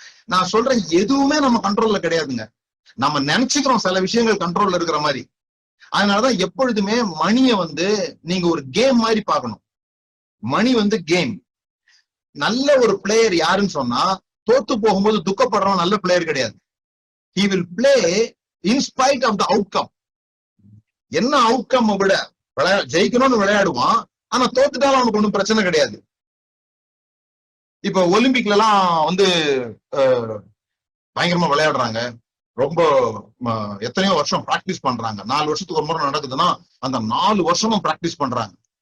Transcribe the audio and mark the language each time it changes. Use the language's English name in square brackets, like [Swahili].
[Tamil] நான் சொல்றேன், எதுவுமே நம்ம கண்ட்ரோல்ல கிடையாதுங்க. நம்ம நினைச்சுக்கிறோம் சில விஷயங்கள் கண்ட்ரோல்ல இருக்கிற மாதிரி. அதனாலதான் எப்பொழுதுமே மணியை வந்து நீங்க ஒரு கேம் மாதிரி பார்க்கணும். மணி வந்து கேம். நல்ல ஒரு பிளேயர் யாருன்னு சொன்னா, தோத்து போகும்போது துக்கப்படுறவன் நல்ல பிளேயர் கிடையாது. [English] he will play in spite of the outcome. [Tamil] என்ன அவுட்கம் விட ஜெயிக்கணும்னு விளையாடுவான், ஆனா தோத்துட்டாலும் அவனுக்கு ஒன்றும் பிரச்சனை கிடையாது. இப்ப ஒலிம்பிக்ல எல்லாம் வந்து பயங்கரமா விளையாடுறாங்க. ரொம்ப எத்தனையோ வருஷம் பிராக்டிஸ் பண்றாங்க. 4 வருஷத்துக்கு ஒரு முறை நடக்குதுன்னா அந்த 4 வருஷமும் பிராக்டிஸ் பண்றாங்க.